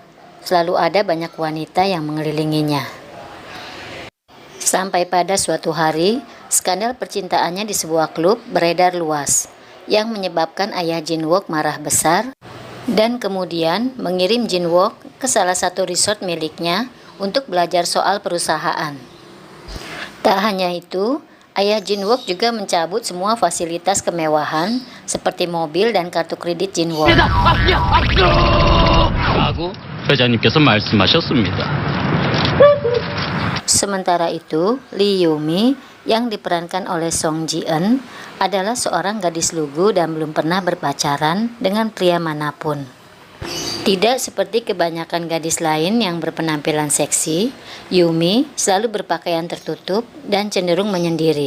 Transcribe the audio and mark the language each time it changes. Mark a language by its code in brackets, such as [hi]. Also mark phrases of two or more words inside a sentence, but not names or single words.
[id] Selalu ada banyak wanita yang mengelilinginya. Sampai pada suatu hari, skandal percintaannya di sebuah klub beredar luas, yang menyebabkan ayah Jin-wook marah besar dan kemudian mengirim Jin-wook ke salah satu resort miliknya untuk belajar soal perusahaan. Tak hanya itu, ayah Jin-wook juga mencabut semua fasilitas kemewahan seperti mobil dan kartu kredit Jin-wook. [ko] 라고 회장님께서 말씀하셨습니다. [id] Sementara itu, Lee Yoo-mi yang diperankan oleh Song Ji-eun adalah seorang gadis lugu dan belum pernah berpacaran dengan pria manapun. Tidak seperti kebanyakan gadis lain yang berpenampilan seksi, Yoo-mi selalu berpakaian tertutup dan cenderung menyendiri.